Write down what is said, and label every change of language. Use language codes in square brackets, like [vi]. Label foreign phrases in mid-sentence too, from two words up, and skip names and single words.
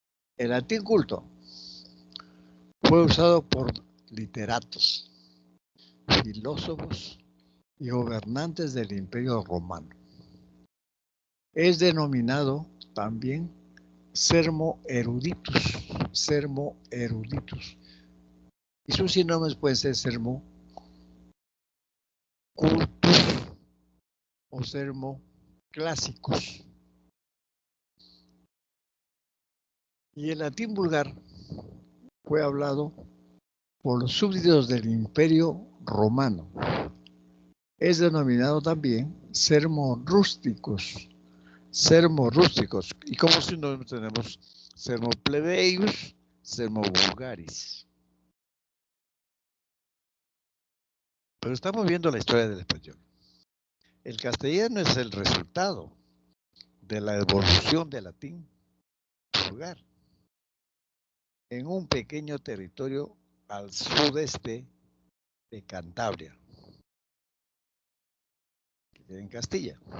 [es] El latín culto fue usado por literatos, filósofos y gobernantes del Imperio Romano. Es denominado también [la] sermo eruditus. [es] Y sus sinónimos pueden ser [la] sermo cultus [es] o [la] sermo clásicos. [es] Y el latín vulgar fue hablado por los súbditos del Imperio Romano. Es denominado también [la] sermo rústicos. [es] Y como si no tenemos [la] sermo plebeius, sermo vulgaris. [es] Pero estamos viendo la historia del español. El castellano es el resultado de la evolución del latín vulgar en un pequeño territorio al sudeste de Cantabria, que queda en Castilla.